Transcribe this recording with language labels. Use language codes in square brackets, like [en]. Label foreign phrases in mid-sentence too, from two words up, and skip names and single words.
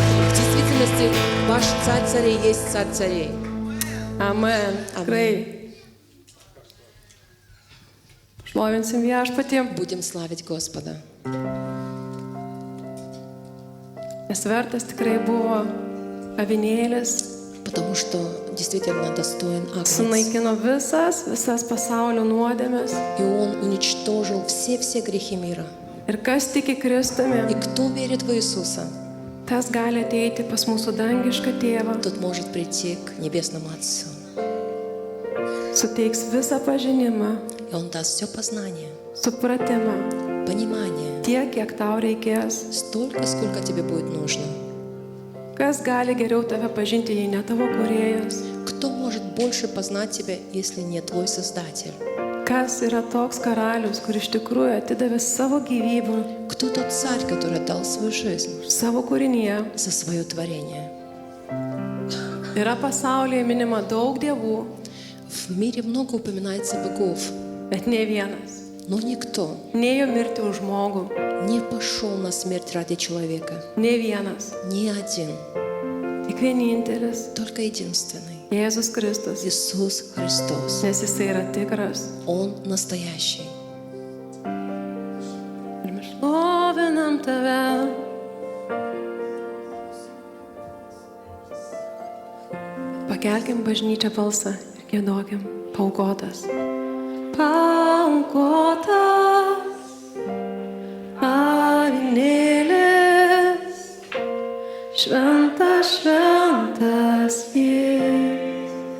[ru] В действительности ваш царь царей есть царь царей. [lt] Amen. Tikrai. Šlovinsim Viešpatį, [ru] Будем славить Господа. [lt] nes vertas tikrai buvo avinėlis, [ru] Потому что действительно достоин Агнец. [lt] sunaikino visas pasaulio nuodėmes. [ru] И Он уничтожил все грехи мира. [lt] Ir kas tiki Kristumi, [ru] И кто верит в Иисуса, [lt] tas gali ateiti pas mūsų dangišką tėvą, [ru] тот может прийти к Небесному Отцу. [lt] suteiks visą pažinimą, [ru] И Он даст все познание, [lt] supratimą, [ru] понимание, [lt] tiek, kiek tau reikės. [ru] столько, сколько тебе будет нужно. [lt] Kas gali geriau tave pažinti, jei ne tavo kūrėjas? [ru] Кто может больше познать тебя, если не твой Создатель? [lt] Kas yra toks karalius, kur iš tikrųjų atidavė savo gyvybę, [ru] Кто тот царь, который отдал свою жизнь [lt] savo kūrinyje? [ru] за свое творение? [lt] Yra pasaulyje minima daug dievų, [ru] В мире много упоминается богов, [lt] bet ne vienas [ru] но никто [lt] nėjo mirti už žmogų, [ru] не пошел на смерть ради человека. [lt] ne vienas, [ru] Ни один, [lt] tik vienintelis [ru] только единственный. [lt] Jėzus Kristus, [ru] Иисус Христос. [lt] nes jisai yra tikras. [ru] Он настоящий. [lt] Ir mes šlovinam tave. Pakelkim bažnyčią balsą ir giedokim paaukotas. Paaukotas avinėlis, šventas, šventas jis.